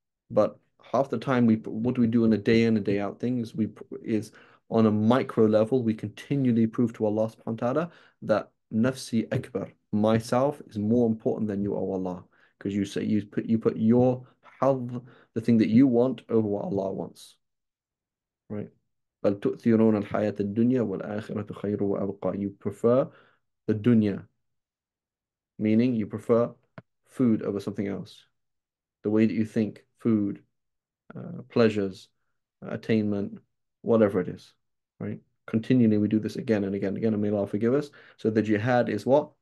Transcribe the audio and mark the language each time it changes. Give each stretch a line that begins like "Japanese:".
English: But half the time, what do we do in a day in and day out thing is on a micro level, we continually prove to Allah subhanahu wa ta'ala that
Arabic: nafsi akbar,
English: myself is more important than you, O Allah. Because you put your hadh, the thing that you want, over what Allah wants. Right?
Arabic: بل تؤثرون الحياة الدنيا والآخرة خير وأبقى.
English: You prefer the dunya, meaning you prefer food over something else. The way that you think, food, pleasures, attainment, whatever it is, right? Continually, we do this again and again and again, and may Allah forgive us. So the jihad is what?